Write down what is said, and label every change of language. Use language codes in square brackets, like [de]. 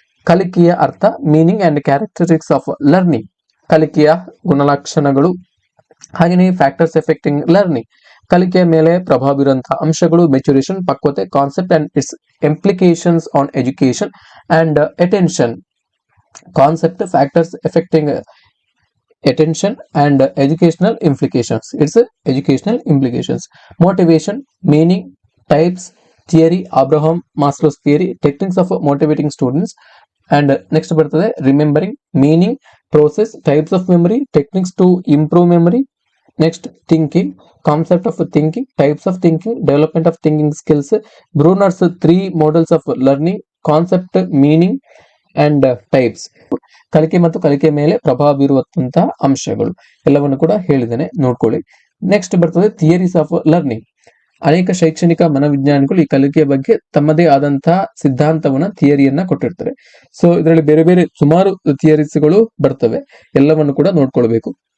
[kn] ಕಲಿಕೆಯ ಅರ್ಥ, [en] meaning and characteristics of learning, [kn] ಕಲಿಕೆಯ ಗುಣಲಕ್ಷಣಗಳು. [en] ಹಾಗೆಯೇ factors affecting learning, [kn] ಕಲಿಕೆಯ ಮೇಲೆ ಪ್ರಭಾವ ಬೀರುವಂತಹ ಅಂಶಗಳು, [en] maturation, [kn] ಪಕ್ವತೆ, [en] Concept and its implications on education and attention. Concept, factors affecting attention and educational implications. It's educational implications. Motivation, meaning, types, theory, Abraham Maslow's theory, techniques of motivating students. And next [kn] ಬರ್ತದೆ [en] remembering, meaning, process, types of memory, techniques to improve memory. Next thinking, concept of thinking, types of thinking, development of thinking skills. Bruner's 3 models of learning, concept, meaning and types. [kn] ಕಲಿಕೆ ಮತ್ತು ಕಲಿಕೆ ಮೇಲೆ ಪ್ರಭಾವ ಬೀರುವಂತಹ ಅಂಶಗಳು ಎಲ್ಲವನ್ನು ಕೂಡ ಹೇಳಿದ್ದೇನೆ, ನೋಡ್ಕೊಳ್ಳಿ. ನೆಕ್ಸ್ಟ್ ಬರ್ತದೆ [en] Theories of learning. [kn] ಅನೇಕ ಶೈಕ್ಷಣಿಕ ಮನೋವಿಜ್ಞಾನಿಗಳು ಈ ಕಲಿಕೆಯ ಬಗ್ಗೆ ತಮ್ಮದೇ ಆದಂತಹ ಸಿದ್ಧಾಂತವನ್ನ, ಥಿಯರಿಯನ್ನ ಕೊಟ್ಟಿರ್ತಾರೆ. ಸೊ ಇದರಲ್ಲಿ ಬೇರೆ ಬೇರೆ ಸುಮಾರು ಥಿಯರೀಸ್ಗಳು ಬರ್ತವೆ, ಎಲ್ಲವನ್ನು ಕೂಡ ನೋಡ್ಕೊಳ್ಬೇಕು.